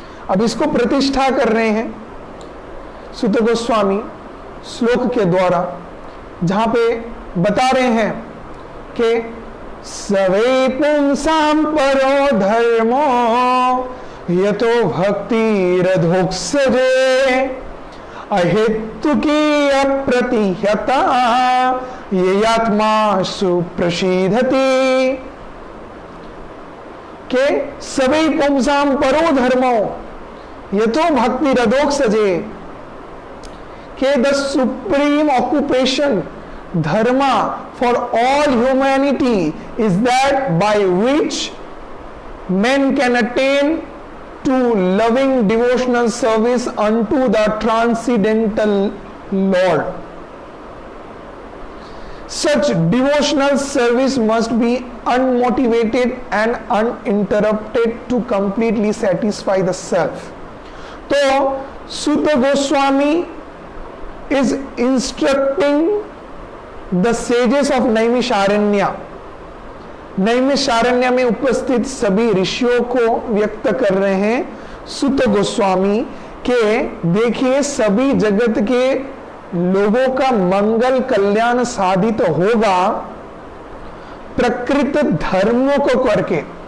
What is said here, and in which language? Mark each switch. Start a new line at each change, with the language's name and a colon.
Hindi: अब इसको प्रतिष्ठा कर रहे हैं सूत गोस्वामी श्लोक के द्वारा, जहां पे बता रहे हैं कि
Sanskrit: सवे पुंसाम परो धर्मो यतो भक्ति रधोक्सजे अहेतु की अप्रतिहता ये आत्मा सुप्रसिद्धति।
English: के
Sanskrit: सभी पुंसाम परो धर्मो यतो भक्ति रधोक्सजे,
English: के the supreme occupation dharma for all humanity is that by which men can attain to loving devotional service unto the transcendental Lord. Such devotional service must be unmotivated and uninterrupted to completely satisfy the self. तो Suta Goswami is instructing the sages of Naimisharanya.
Hindi: Naimisharanya में उपस्थित सभी ऋषियों को व्यक्त कर रहे हैं सूत गोस्वामी के देखिए सभी जगत के लोगों का मंगल कल्याण साधित होगा प्रकृत धर्मों को करके।